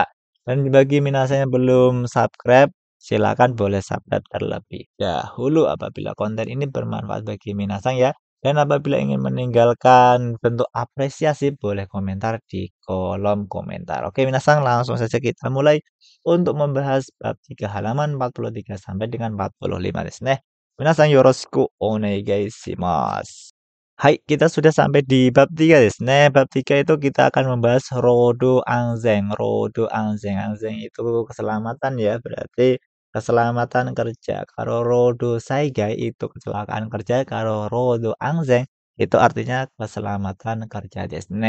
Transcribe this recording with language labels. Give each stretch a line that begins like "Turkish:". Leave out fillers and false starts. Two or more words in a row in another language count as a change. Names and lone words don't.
Indonesian: Dan bagi minasan yang belum subscribe, silakan boleh subscribe terlebih dahulu apabila konten ini bermanfaat bagi minasan ya. Dan apabila ingin meninggalkan bentuk apresiasi, boleh komentar di kolom komentar. Oke, minasan langsung saja kita mulai untuk membahas bab 3 halaman 43 sampai dengan 45
Japanese: ですね. 皆さんよろしくお願いします.
Indonesian: Hai, kita sudah sampai di bab 3
Japanese: ですね.
Indonesian: Bab 3 itu kita akan membahas
Japanese: 労働安全. 労働安全.
Indonesian: Anzeng itu keselamatan ya, berarti keselamatan kerja. Kalau
Japanese: 労働災害
Indonesian: itu kecelakaan kerja, kalau
Japanese: 労働安全
Indonesian: itu artinya keselamatan kerja
Japanese: ですね.